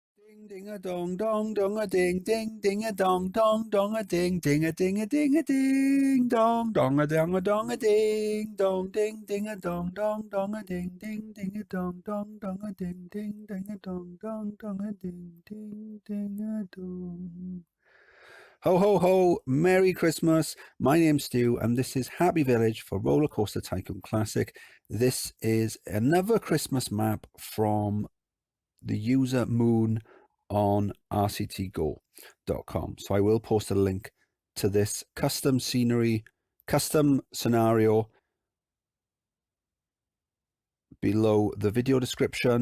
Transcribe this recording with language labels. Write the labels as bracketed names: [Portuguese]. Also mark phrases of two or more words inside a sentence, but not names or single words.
[English] Ding ding a dong dong dong a ding ding ding a dong dong dong a ding ding a ding a ding a ding dong dong a dong a dong a ding dong ding ding a dong dong dong a ding ding ding a dong dong dong a ding ding ding a dong dong dong a ding ding ding a dong. Ho ho ho! Merry Christmas! My name's Stu, and this is Happy Village for Rollercoaster Tycoon Classic. This is another Christmas map from the user Moon on rctgo.com. So I will post a link to this custom scenario below the video description.